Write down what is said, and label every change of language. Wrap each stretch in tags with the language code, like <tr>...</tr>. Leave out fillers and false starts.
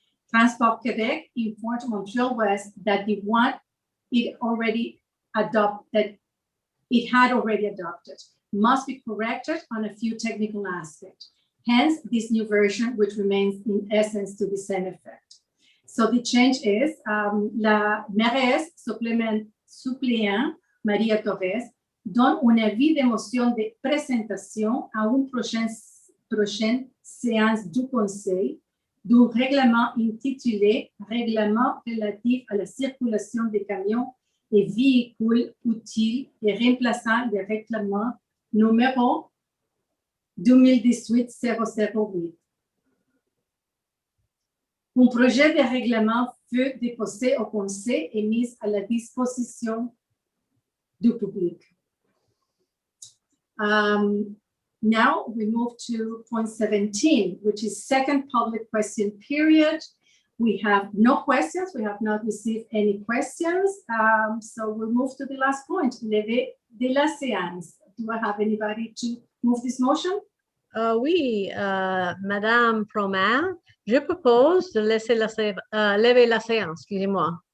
<en>Transport Quebec informed Montreal-West that the one it had already adopted must be corrected on a few technical aspects. Hence, this new version, which remains in essence to the same effect. So the change is</en> <fr>la mairesse suppléant Maria Torres donne un avis de motion de présentation à une prochaine séance du conseil d'un règlement intitulé Règlement relatif à la circulation des camions et véhicules utiles et remplaçant le règlement numéro 2018-008. Un projet de règlement fut déposé au conseil et mis à la disposition du public.</fr> <en>Now we move to point 17, which is second public question period. We have no questions. We have not received any questions. So we'll move to the last point,</en> <fr>levée de la séance.</fr> <en>Do I have anybody to move this motion?</en> <fr>Oui, Madame Promer, je propose de laisser lever la séance, excusez-moi.</fr>